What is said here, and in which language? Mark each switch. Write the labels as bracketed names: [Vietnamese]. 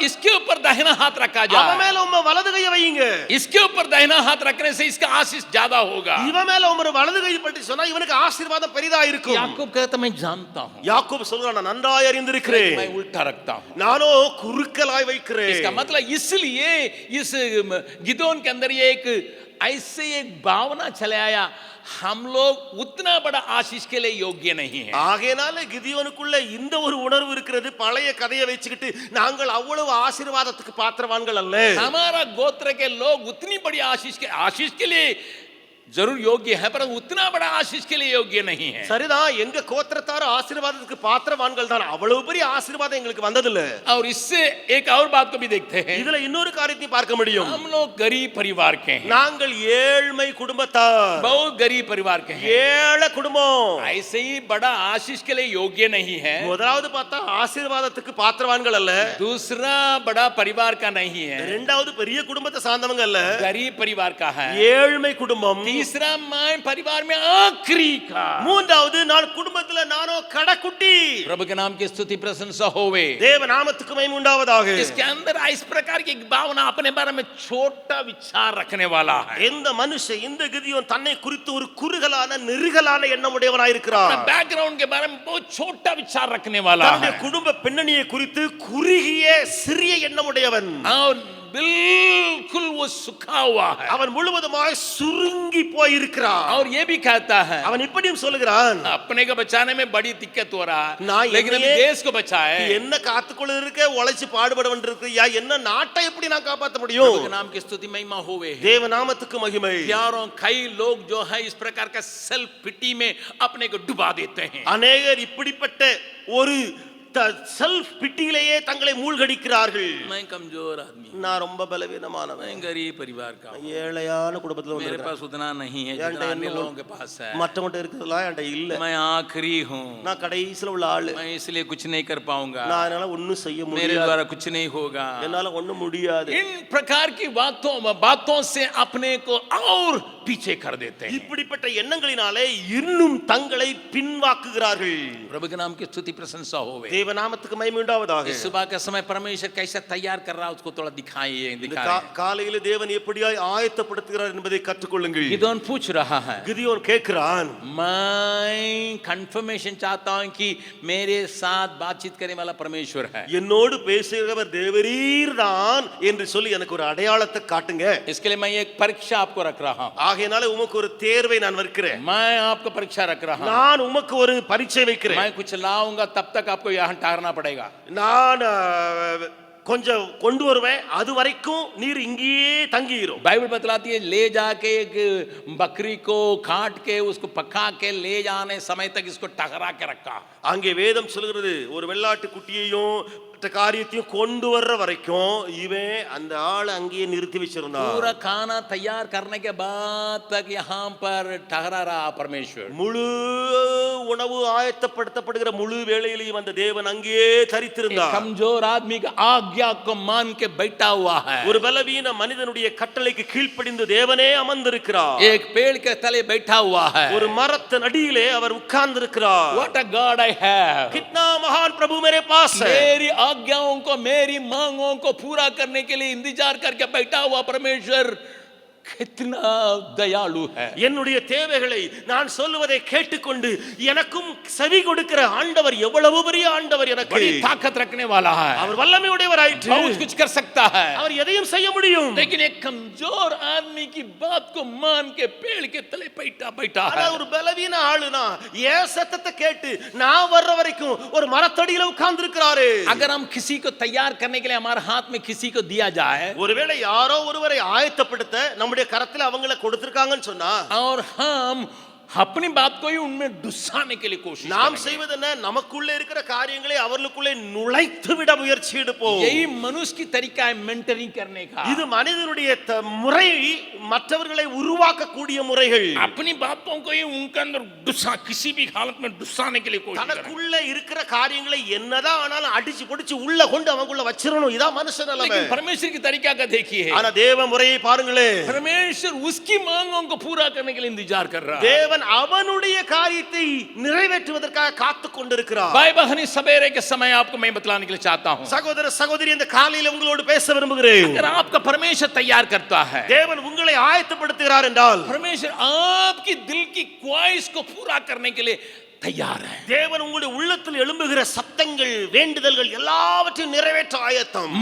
[Hindi] इसके ऊपर दाहिना हाथ रखा जाए. [Tamil] அவன் மேல உம்ம வலது கையை வையுங்க. [Hindi] इसके ऊपर दाहिना हाथ रखने से इसका आशीष ज्यादा होगा. [Tamil] இவன் மேல உம்ம வலது கையை பற்றி சொன்னா இவனுக்கு ஆசீர்வாதம் பெரிதா இருக்கும். [Hindi] याकूब कहता मैं जानता हूं. [Tamil] யாக்கோபு சொல்றான், நான் நன்றாய் அறிந்திருக்கிறேன், [Hindi] मैं उल्टा रखता हूं। [Tamil] நானோ குறுக்கலாய் வைக்கிறேன். [Hindi] इसका मतलब इसलिए इस गिदोन के अंदर ये एक ऐसे एक भावना चले आया, हम लोग उतना बड़ा आशीष के लिए योग्य नहीं है। [Tamil] ஆகையினால கிதியோனுக்குள்ள இந்த ஒரு உணர்வு இருக்கிறது. பழைய கதையை வச்சுக்கிட்டு நாங்கள் அவ்வளவு ஆசீர்வாதத்துக்கு பாத்திரவான்கள் அல்ல. [Hindi] हमारा गोत्र के लोग उतनी बड़ी आशीष के लिए जरूर योग्य है, पर उतना बड़ा आशीष के लिए योग्य नहीं है। [Tamil] சரிதான், எங்க கோத்திரத்தார் ஆசீர்வாதத்துக்கு பாத்திரவான்கள் தான், அவ்வளவு பெரிய ஆசீர்வாதம் எங்களுக்கு வந்ததில்ல. [Hindi] और इससे एक और बात को भी देखते हैं, [Tamil] இதுல இன்னொரு காரியத்தையும் பார்க்க முடியும். [Hindi] हम लोग गरीब परिवार के हैं, [Tamil] நாங்கள் ஏழ்மை குடும்பத்தார், [Hindi] बहुत गरीब परिवार के हैं, [Tamil] ஏழை குடும்பம். [Hindi] ऐसे ही बड़ा आशीष के लिए योग्य नहीं है। [Tamil] முதலாவது பார்த்தா ஆசீர்வாதத்துக்கு பாத்திரவான்கள் அல்ல. [Hindi] दूसरा बड़ा परिवार का नहीं है, [Tamil] இரண்டாவது பெரிய குடும்பத்தை சார்ந்தவங்க அல்ல, [Hindi] गरीब परिवार का है। [Tamil] ஏழ்மை குடும்பம். [Hindi] तीसरा मैं परिवार में आखिरी का। [Tamil] மூன்றாவது நான் குடும்பத்துல நானோ கடைக்குட்டி. [Hindi] प्रभु के नाम की स्तुति प्रशंसा होवे, [Tamil] தேவ நாமத்துக்கு மகிமை உண்டாவதாக. [Hindi] इसके अंदर इस प्रकार की एक भावना अपने बारे में छोटा विचार रखने वाला है। [Tamil] இந்த மனுஷன், இந்த கிதியோன் தன்னை குறித்து ஒரு குறுகலான நெருகலான எண்ணம் உடையவனாய் இருக்கிறார். [Hindi] बैकग्राउंड के बारे में बहुत छोटा विचार रखने वाला [Tamil] தன்னுடைய [Hindi] है [Tamil] குடும்ப பின்னணியை குறித்து குறுகிய சிறிய எண்ணம் உடையவன். [Hindi] और बिल्कुल वो सुखा हुआ है। [Tamil] அவன் முழுவதுமாய் சுருங்கி போய் இருக்கிறான். [Hindi] और ये भी कहता है, [Tamil] அவன் இப்படியும் சொல்லுகிறான், [Hindi] अपने को बचाने में बड़ी दिक्कत हो रहा [Tamil] நான் [Hindi] है, लेकिन अभी [Tamil] என்னையே [Hindi] देश को बचाए। [Tamil] என்ன காத்துக்கொள்ள இருக்க, உழைச்சு பாடுபட வேண்டியிருக்கியா, என்ன நாட்டை எப்படி நான் காப்பாற்ற முடியும்? [Hindi] प्रभु के नाम की स्तुति महिमा होवे। [Tamil] தேவ நாமத்துக்கு மகிமை. [Hindi] प्यारों, कई लोग जो है इस प्रकार का सेल्फ पिटी में अपने को डुबा देते हैं। [Tamil] அநேகர் இப்படிப்பட்ட ஒரு செல்ஃப் பிட்டியிலேயே தங்களை மூழ்கடிக்கிறார்கள். [Hindi] मैं कमजोर आदमी, [Tamil] நான் ரொம்ப பலவீனமானவன், [Hindi] मैं गरीब परिवार का हूं, [Tamil] ஏழையான குடும்பத்துல [Hindi] मेरे [Tamil] வந்திருக்கேன், [Hindi] पास उतना नहीं है जितना अन्य लोगों के पास है, [Tamil] மற்றவங்க இருக்கிறதெல்லாம் என்கிட்ட இல்ல, [Hindi] मैं आखिरी हूं, [Tamil] நான் கடைசில உள்ள ஆளு, [Hindi] मैं इसलिए कुछ नहीं कर पाऊंगा, [Tamil] நான் என்னால ஒண்ணும் செய்ய [Hindi] मेरे [Tamil] முடியாது, [Hindi] द्वारा कुछ नहीं होगा। [Tamil] என்னால ஒண்ணும் முடியாது. [Hindi] इन प्रकार की बातों से अपने को और पीछे कर देते हैं। [Tamil] இப்படிப்பட்ட எண்ணங்களினாலே இன்னும் தங்களை பின்வாக்குகிறார்கள். [Hindi] प्रभु के नाम की स्तुति प्रशंसा होवे। [Tamil] தேவ நாமத்துக்கு மகிமை உண்டாவதாக. [Hindi] इस सुबह का समय परमेश्वर कैसा तैयार कर रहा है उसको थोड़ा दिखाइए। [Tamil] காலையில தேவன் எப்படியாய் ஆயத்தப்படுத்துகிறார் என்பதை கற்றுக்கொள்ளுங்கள். [Hindi] गिदोन पूछ रहा है, [Tamil] கிதியோன் கேட்கிறான், [Hindi] मैं कंफर्मेशन चाहता हूं कि मेरे साथ बातचीत करने वाला परमेश्वर है, [Tamil] என்னோடு பேசுகிறவர் தேவரீர் தான் என்று சொல்லி எனக்கு ஒரு அடையாளத்தை காட்டுங்க. [Hindi] इसके लिए मैं एक परीक्षा आपको रख रहा हूं। [Tamil] ஆகையினால உமக்கு ஒரு தேர்வை நான் வைக்கிறேன், [Hindi] मैं आपको परीक्षा रख रहा हूं। [Tamil] நான் உமக்கு ஒரு பரீட்சை வைக்கிறேன். [Hindi] मैं कुछ लाऊंगा तब तक आपको यहां ठहरना पड़ेगा। [Tamil] நான் கொஞ்சம் கொண்டு வருவேன், அது வரைக்கும் நீர் இங்கேயே தங்கிரும். [Hindi] बाइबल बतलाती है, ले जाके एक बकरी को काट के उसको पका के ले जाने समय तक इसको टकरा के रखा। [Tamil] அங்கே வேதம் சொல்கிறது, ஒரு வெள்ளாட்டு குட்டியையும் காரியத்தையும் கொண்டு வர்ற வரைக்கும் இவன் அந்த ஆள் அங்கேயே நிறுத்தி வச்சிருந்தான். [Hindi] पूरा खाना तैयार करने के बाद तक यहाँ पर ठहरा रहा परमेश्वर। [Tamil] முழு உணவு ஆயத்தப்படுத்தப்படுகிற முழு வேளையிலையும் அந்த தேவன் அங்கேயே தரித்திருந்தார். [Hindi] कमजोर आदमी की आज्ञा को मान के बैठा हुआ है। [Tamil] ஒரு பலவீன மனிதனுடைய கட்டளைக்கு கீழ்ப்படிந்து தேவனே அமர்ந்திருக்கிறார். [Hindi] एक पेड़ के तले बैठा हुआ है। [Tamil] ஒரு மரத்தின் அடியிலே அவர் உட்கார்ந்திருக்கிறார். [English] What a God I have! [Hindi] कितना महान प्रभु मेरे पास है. मेरी आज्ञाओं को, मेरी मांगों को पूरा करने के लिए इंतजार करके बैठा हुआ परमेश्वर कितना दयालु है। [Tamil] என்னுடைய தேவைகளை நான் சொல்வதை கேட்டுக்கொண்டு எனக்கும் செவி கொடுக்கிற ஆண்டவர் எவ்வளவு பெரிய ஆண்டவர், எனக்கு [Hindi] बड़ी ताकत रखने वाला है, [Tamil] அவர் வல்லமை உடையவராயிற்று, [Hindi] बहुत कुछ कर सकता है, [Tamil] அவர் எதையும் செய்ய முடியும். [Hindi] लेकिन एक कमजोर आदमी की बात को मान के पेड़ के तले बैठा [Tamil] ஆனா [Hindi] है। [Tamil] ஒரு பலவீன ஆளுனா ஏன் சத்தத்தை கேட்டு நான் வர்ற வரைக்கும் ஒரு மரத்தடியில உட்கார்ந்து இருக்கிறாரு. [Hindi] अगर हम किसी को तैयार करने के लिए हमारे हाथ में किसी को दिया जाए, [Tamil] ஒருவேளை யாரோ ஒருவரை ஆயத்தப்படுத்த நம்முடைய கரத்துல அவங்கள கொடுத்திருக்காங்கன்னு சொன்னா, [Hindi] और हम अपनी बात को ही उनमें डुसाने के लिए कोशिश [Tamil] நாம் [Hindi] करेंगे, [Tamil] செய்வது என்ன, நமக்குள்ள இருக்கிற காரியங்களை அவர்களுக்குள்ளே நுழைத்து விட முயற்சி எடுப்போம். [Hindi] यही मनुष्य की तरीका है मेंटरिंग करने का। [Tamil] இது மனிதனுடைய முறை, மற்றவர்களை உருவாக்கக்கூடிய முறைகள். [Hindi] अपनी बातों को ही उनके अंदर डुसा, किसी भी हालत में डुसाने के लिए कोशिश करेंगे। [Tamil] தனக்குள்ள இருக்கிற காரியங்களை என்னதான் ஆனாலும் அடிச்சு பொடிச்சு உள்ள கொண்டு அவங்களுக்குள்ள வச்சிரணும். இதான் மனுஷன் நிலைமை. [Hindi] लेकिन परमेश्वर की तरीका का देखिए, [Tamil] ஆனா தேவ முறையை பாருங்களே, [Hindi] परमेश्वर उसकी मांगों को पूरा करने के लिए इंतजार कर रहा है। [Tamil] தேவன் அவனுடைய காரியத்தை நிறைவேற்றுவதற்காக காத்து கொண்டிருக்கிறார். [Hindi] भाई बहनी, सवेरे के समय आपको मैं बतलाने के लिए चाहता हूं, [Tamil] சகோதர சகோதரி, இந்த காலையில உங்களோடு பேச விரும்புகிறேன். [Hindi] अगर आपका परमेश्वर तैयार करता है, [Tamil] தேவன் உங்களை ஆயத்தப்படுத்துகிறார் என்றால், [Hindi] परमेश्वर आपकी दिल की ख्वाहिश को पूरा करने के लिए तैयार है। [Tamil] தேவன் உங்களுடைய உள்ளத்தில் எழும்புகிற சத்தங்கள் வேண்டுதல்கள் எல்லாவற்றையும் நிறைவேற்ற ஆயத்தம்.